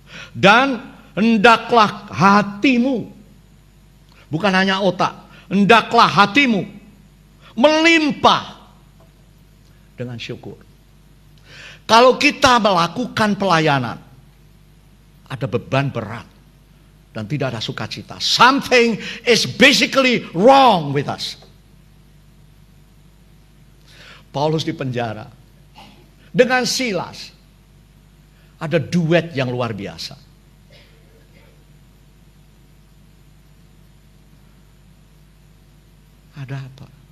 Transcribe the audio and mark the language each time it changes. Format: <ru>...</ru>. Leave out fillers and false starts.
<id>Dan hendaklah hatimu, bukan hanya otak, hendaklah hatimu melimpah dengan syukur. Kalau kita melakukan pelayanan, ada beban berat dan tidak ada sukacita.</id> <en>Something is basically wrong with us.</en> <id>Paulus di penjara dengan Silas, ada duet yang luar biasa. Ada apa?</id>